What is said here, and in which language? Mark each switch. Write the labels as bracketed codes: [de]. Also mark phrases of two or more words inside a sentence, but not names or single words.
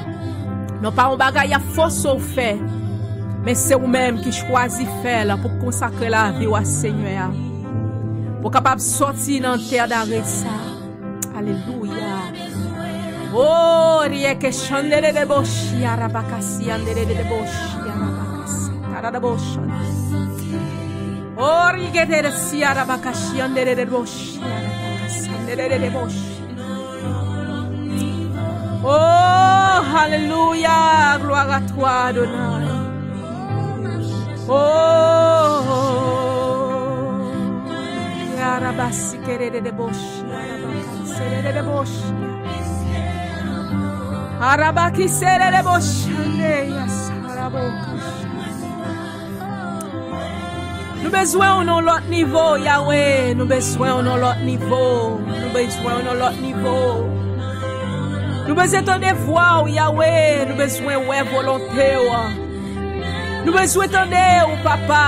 [fr] Non pas un bagage à force au fait. Mais c'est vous-même qui choisit faire pour consacrer la vie au Seigneur. Pour capable sortir dans la terre d'arrêt ça. Alléluia. Oh, rien que chandere de boshi, arabakasi, andere de boshi, arabakasi, arabakasi. Oh, rien que de si arabakasi, andere de boshi, arabakasi, andere de boshi. Oh, alléluia, gloire à toi, Adonai. Oh, Arabasi kerede de boshi, Arabaki serede de boshi, Arabaki serede de boshi, yes, Arabokashi. Nous besoin dans l'autre niveau, Yahweh. Nous besoin dans l'autre niveau. Nous besoin dans l'autre niveau. Nous besoin de voir, Yahweh. Nous besoin de volonté. Nous besoin d'entendre, papa.